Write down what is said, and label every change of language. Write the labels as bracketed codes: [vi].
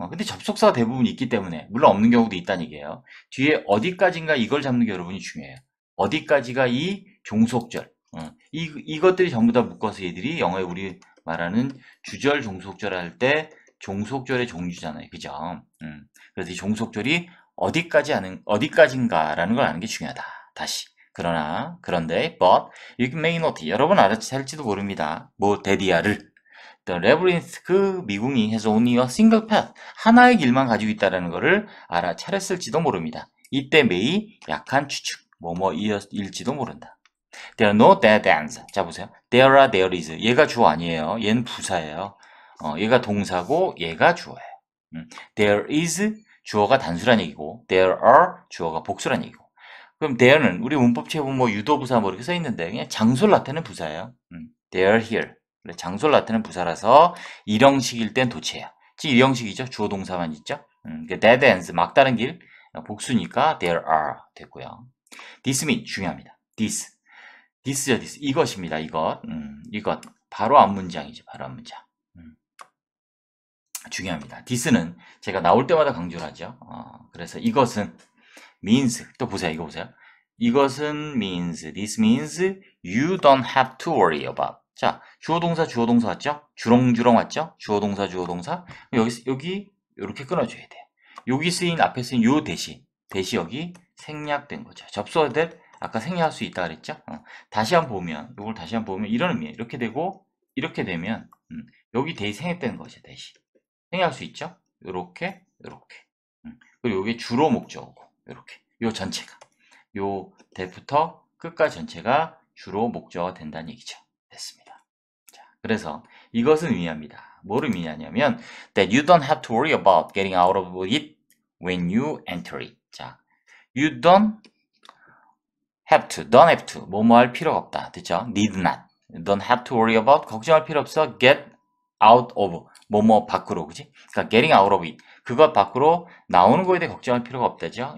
[ko] 근데 접속사가 대부분 있기 때문에 물론 없는 경우도 있다는 얘기예요. 뒤에 어디까지인가 이걸 잡는 게 여러분이 중요해요. 어디까지가 이 종속절. 이것들이 전부 다 묶어서 얘들이 영어에 우리 말하는 주절 종속절 할 때 종속절의 종주잖아요. 그죠? 그래서 이 종속절이 어디까지인가라는 걸 아는 게 중요하다. 다시. 그런데, [en] but, you may not. [ko] 여러분 알아챌지도 모릅니다. 뭐, 데디아를. [en] The labyrinth, [ko] 그 미궁이 [en] has only a single path. [ko] 하나의 길만 가지고 있다는 것을 알아차렸을지도 모릅니다. 이때 may, 약한 추측. 뭐뭐일지도 모른다. [en] There are no dead ends. [ko] 자, 보세요. [en] There are, there is. [ko] 얘가 주어 아니에요. 얘는 부사예요. 얘가 동사고, 얘가 주어예요. There is, 주어가 단수란 얘기고, there are, 주어가 복수란 얘기고. 그럼 there는 우리 문법책에 보면 뭐 유도부사 뭐 이렇게 써 있는데, 그냥 장소를 나타내는 부사예요. [en] They are here. [ko] 장소를 나타내는 부사라서 일형식일 땐 도체예요. 즉 일형식이죠. 주어 동사만 있죠. dead ends, 막다른 길, 복수니까 there are 됐고요. [en] this mean [ko] 중요합니다. this죠, this. 이것입니다, 이것. 이것. 바로 앞 문장이죠, 바로 앞 문장. 중요합니다. this는 제가 나올 때마다 강조를 하죠. 그래서 이것은 means. 또 보세요, 이거 보세요. 이것은 [en] means, this means you don't have to worry about. [ko] 자, 주어 동사 왔죠? 주렁주렁 왔죠? 주어 동사. 여기 이렇게 끊어줘야 돼요. 여기 앞에 쓰인 요 대시 여기 생략된 거죠. 접속할 때 아까 생략할 수 있다 그랬죠? 이걸 다시 한번 보면 이런 의미예요. 이렇게 되고 이렇게 되면 여기 대시 생략되는 거죠. 대시 생략할 수 있죠? 요렇게 그리고 이게 주로 목적어고 이렇게 요 전체가 요 대부터 끝까지 전체가 주로 목적어가 된다는 얘기죠. 그래서 이것은 의미합니다. 뭐를 의미하냐면 [en] that you don't have to worry about getting out of it when you enter it. [ko] 자, [en] you don't have to, [ko] 뭐뭐 할 필요가 없다. 됐죠? [en] need not, don't have to worry about, [ko] 걱정할 필요 없어. get out of, 뭐뭐 밖으로, 그지? 그러니까 [en] getting out of it, [ko] 그것 밖으로 나오는 거에 대해 걱정할 필요가 없다죠.